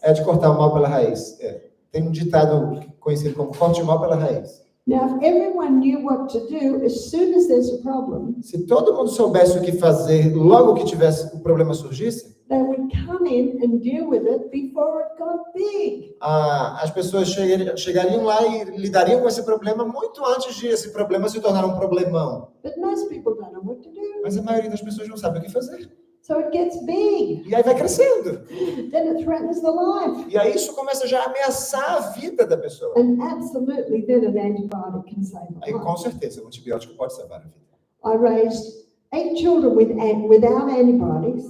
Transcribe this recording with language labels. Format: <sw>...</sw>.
<pt>É de cortar o mal pela raiz. Tem um ditado conhecido como corte o mal pela raiz.</pt> <en>Now, if everyone knew what to do, as soon as there's a problem,</en> <pt>Se todo mundo soubesse o que fazer logo que o problema surgisse,</pt> <en>they would come in and deal with it before it got big.</en> <pt>as pessoas chegariam lá e lidariam com esse problema muito antes de esse problema se tornar um problemão.</pt> <en>But most people don't know what to do.</en> <pt>Mas a maioria das pessoas não sabe o que fazer.</pt> <en>So it gets big.</en> <pt>E aí vai crescendo.</pt> <en>Then it threatens the life.</en> <pt>E aí isso começa já a ameaçar a vida da pessoa.</pt> <en>And absolutely, then an antibiotic can save a</en> <pt>Aí com</pt> <en>life.</en> <pt>certeza o antibiótico pode salvar a vida.</pt> <en>I raised 8 children without antibiotics.</en>